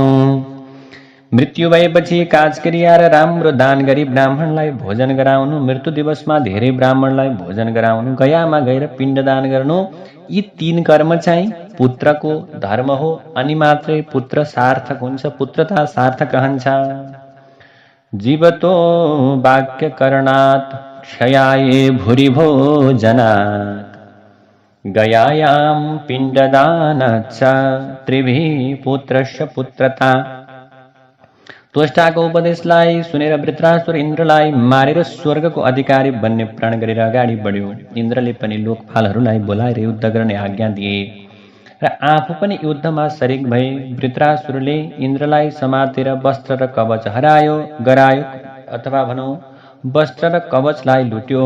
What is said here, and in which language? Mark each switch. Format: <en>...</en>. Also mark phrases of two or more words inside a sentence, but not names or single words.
<ne>मृत्यु भएपछि काजक्रिया र राम्रो दान गरी ब्राह्मणलाई भोजन गराउनु, मृत्यु दिवसमा धेरै ब्राह्मणलाई भोजन गराउनु, गयामा गएर पिण्डदान गर्नु, यी 3 कर्म चाहिँ पुत्रको धर्म हो। अनि मात्रै पुत्र सार्थक हुन्छ, पुत्रता सार्थक रहन्छ।</ne> <sa>जीवतो वाक्य करणात् क्षयाये भूरि भोजनात् गयायां पिण्डदानाच्च त्रिभिः पुत्रस्य पुत्रता।</sa> <ne>त्वष्टाको उपदेशलाई सुनेर वृत्रासुर इन्द्रलाई मारेर स्वर्गको अधिकारी बन्ने प्रण गरेर अगाडि बढ्यो। इन्द्रले पनि लोकपालहरूलाई बोलाएर युद्ध गर्ने आज्ञा दिए र आफू पनि युद्धमा सरिक भए। वृत्रासुरले इन्द्रलाई समातेर वस्त्र र कवच गरायो अथवा भनौँ वस्त्र र कवचलाई लुट्यो।</ne>